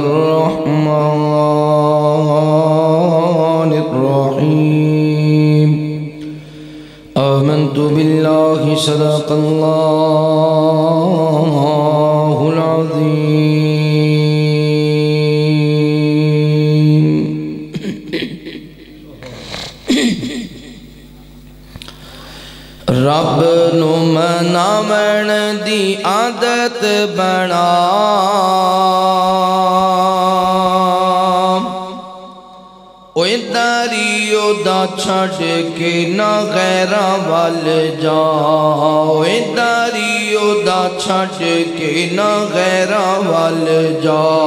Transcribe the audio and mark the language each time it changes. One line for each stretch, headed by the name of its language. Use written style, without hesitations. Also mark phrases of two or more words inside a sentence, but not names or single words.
Arabic: الرحمن الرحيم آمنت بالله صدق الله العظيم
Punjabi: رب نو مناون دی عادت بنا اوے داریو دا چھڑ کے نہ غیراں وال جا اوے داریو دا چھڑ کے نہ غیراں وال جا